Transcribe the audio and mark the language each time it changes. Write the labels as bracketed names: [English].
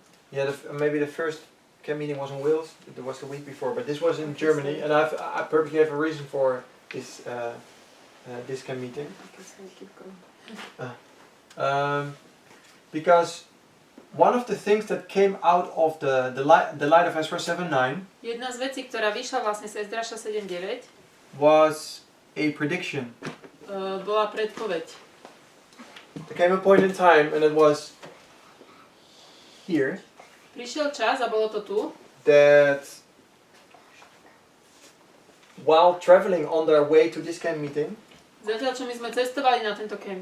[English] Yeah, maybe the first camp meeting was in Wales. It was the week before, but this was in Germany, and I perfectly have a reason for this this camp meeting. Okay, sorry, keep going. Because one of the things that came out of the light of Ezra 7:9 [Slovak] Jedna z vecí, ktorá vyšla vlastne z Ezdraša 7.9, [English] was a prediction. [Slovak] bola predpoveď. [English] There came a point in time, and it was here, [Slovak] Prišiel čas, a bolo to tu, [English] that while traveling on their way to this camp meeting, [Slovak] zatiaľ čo my sme cestovali na tento camp